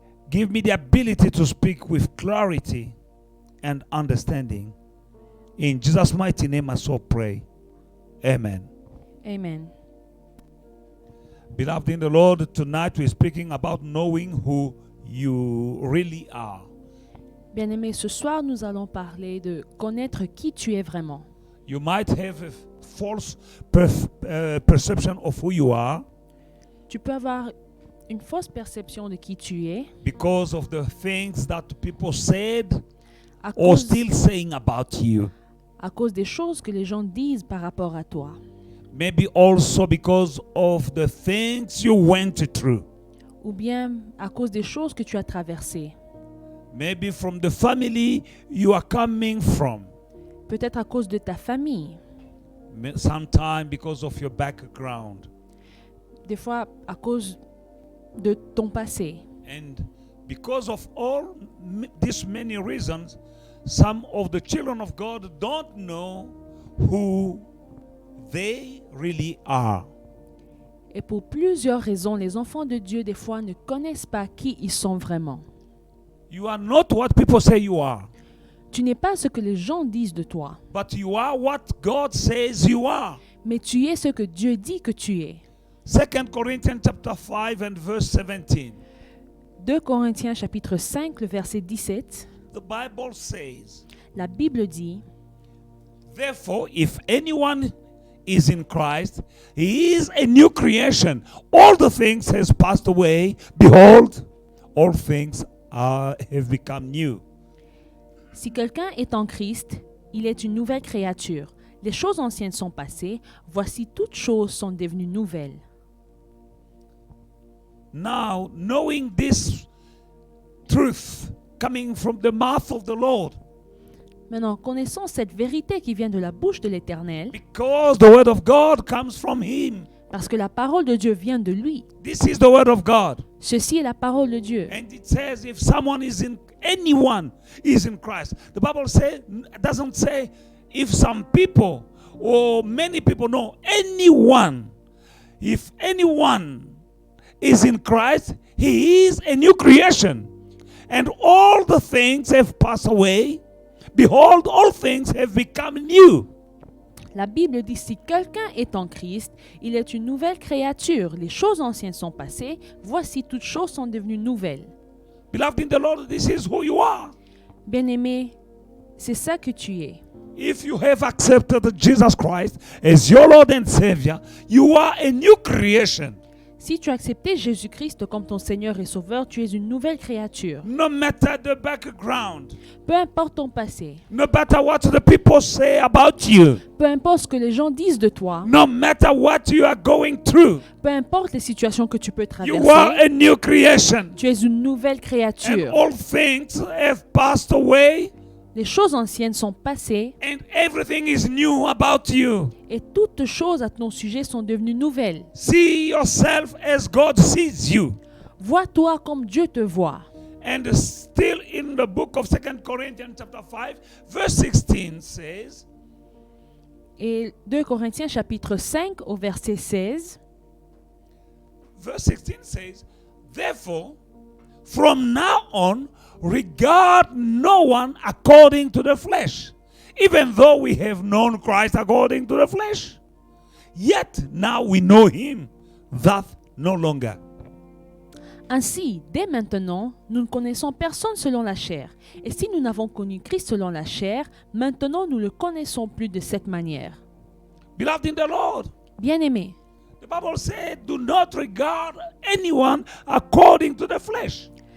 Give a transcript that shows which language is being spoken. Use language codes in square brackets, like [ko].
[en] Give me the ability to speak with clarity and understanding. In Jesus' mighty name, I so pray. Amen. Amen. Beloved in the Lord, tonight we're speaking about knowing who you really are. [fr] Bien-aimés, ce soir, nous allons parler de connaître qui tu es vraiment. [en] You might have a false perception of who you are [fr] Tu peux avoir une fausse perception de qui tu es [en] because of the things that people said [fr] à [en] or [fr] cause, [en] still saying about you. [fr] à cause des choses que les gens disent par rapport à toi. [en] Maybe also because of the things you went through. [fr] Ou bien à cause des choses que tu as traversées. [en] Maybe from the family you are coming from. [fr] Peut-être à cause de ta famille. [en] Sometimes because of your background. [fr] Des fois à cause de ton passé. [en] And because of all these many reasons, some of the children of God don't know who they really are. [fr] Et pour plusieurs raisons, les enfants de Dieu, des fois, ne connaissent pas qui ils sont vraiment. [en] You are not what people say you are, [fr] Tu n'es pas ce que les gens disent de toi, [en] but you are what God says you are. [fr] mais tu es ce que Dieu dit que tu es. [en] 2 Corinthians chapter 5 and verse 17. [fr] 2 Corinthiens chapitre 5, le verset 17, [en] The Bible says, [fr] la Bible dit, [en] therefore, if anyone is in Christ, he is a new creation. All the things has passed away. Behold, all things have become new. [fr] si quelqu'un est en Christ, il est une nouvelle créature. Les choses anciennes sont passées, voici toutes choses sont devenues nouvelles. [en] Now, knowing this truth coming from the mouth of the Lord, [fr] Maintenant, connaissons cette vérité qui vient de la bouche de l'Éternel, [en] because the word of God comes from Him. [fr] parce que la parole de Dieu vient de lui. [en] This is the word of God. [fr] Ceci est la parole de Dieu. [en] And it says if anyone is in Christ. The Bible doesn't say if some people or many people. No, anyone. If anyone is in Christ, he is a new creation. And all the things have passed away. Behold, all things have become new. [fr] La Bible dit si quelqu'un est en Christ, il est une nouvelle créature. Les choses anciennes sont passées, voici toutes choses sont devenues nouvelles. [en] Beloved in the Lord, this is who you are. [fr] Bien-aimé, c'est ça que tu es. [en] If you have accepted Jesus Christ as your Lord and Savior, you are a new creation. [fr] Si tu as accepté Jésus-Christ comme ton Seigneur et Sauveur, tu es une nouvelle créature. [en] No matter the background, [fr] Peu importe ton passé, [en] no matter what the people say about you, [fr] peu importe ce que les gens disent de toi, [en] no matter what you are going through, [fr] peu importe les situations que tu peux [en] you are [fr] traverser, [en] a new creation. [fr] tu es une nouvelle [en] And [fr] créature. [en] all things have passed away, [fr] Les choses anciennes sont passées [en] and everything is new about you. [fr] et toutes choses à ton sujet sont devenues nouvelles. [en] See yourself as God sees you. [fr] Vois-toi comme Dieu te voit. [en] And still in the book of 2 Corinthians chapter 5, verse 16 says, [fr] Et 2 Corinthiens chapitre 5 au verset 16, [en] verse 16 says, therefore, from now on, regard no one according to the flesh, even though we have known Christ according to the flesh. Yet now we know him, that no longer. [fr] Ainsi, dès maintenant, nous ne connaissons personne selon la chair. Et si nous n'avons connu Christ selon la chair, maintenant nous ne le connaissons plus de cette manière. [en] Beloved in the Lord, [fr] Bien-aimés, [en] the Bible said, do not regard anyone according to the flesh.